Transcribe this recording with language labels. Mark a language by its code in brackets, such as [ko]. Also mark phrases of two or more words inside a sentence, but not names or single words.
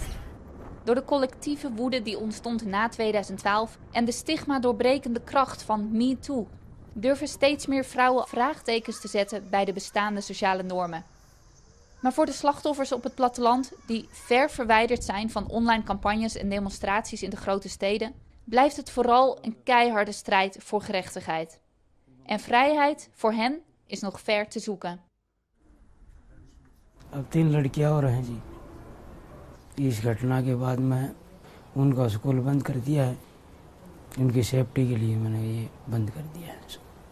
[nl] Door de collectieve woede die ontstond na 2012 en de stigma-doorbrekende kracht van MeToo durven steeds meer vrouwen vraagtekens te zetten bij de bestaande sociale normen. Maar voor de slachtoffers op het platteland, die ver verwijderd zijn van online campagnes en demonstraties in de grote steden, blijft het vooral een keiharde strijd voor gerechtigheid. En vrijheid voor hen is nog ver te zoeken. [hi] अब 3 लड़कियां और हैं जी। इस घटना के बाद मैं उनका स्कूल बंद कर दिया है। उनकी सेफ्टी के लिए मैंने ये बंद कर दिया है।